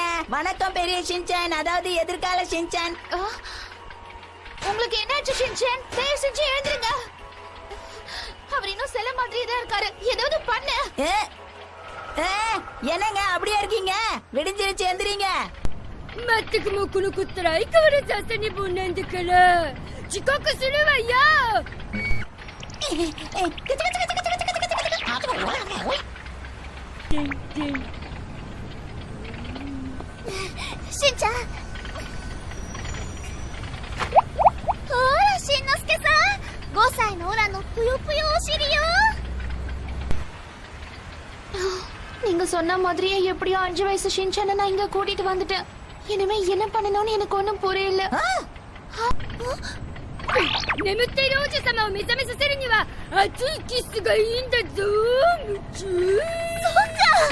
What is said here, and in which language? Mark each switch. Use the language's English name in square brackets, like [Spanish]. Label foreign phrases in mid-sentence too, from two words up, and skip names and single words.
[Tamil] வணக்கம் பெரிய ஷின்சான், அதாவது எதிர்கால ஷின்சான். உங்களுக்கு என்னாச்சு ஷின்சான்? தயவு செஞ்சு எழுந்துருங்க. அவர் இன்னும் செல்ல மாதிரியே தான் இருக்காரு. ஏதாவது பண்ணு. என்னங்க அப்படியே இருக்கீங்க? விடிஞ்சிருச்சு, எந்திரிங்க. [Japanese] 全くもこの子ったら相変わらず朝寝坊なんだから遅刻するわよ。しんちゃん。ほら、しんのすけさん。5歳のオラのぷよぷよお尻よ。 [Tamil] நீங்க சொன்ன மாதிரியே எப்படியோ 5 வயசு ஷின்சானை நான் இங்க கூட்டிட்டு வந்துட்டேன். இனிமே என்ன பண்ணணும்னு எனக்கு ஒண்ணும் புரியல. [Japanese] 眠っている王子様を目覚めさせるには熱いキスがいいんだぞ。夢中。そうか。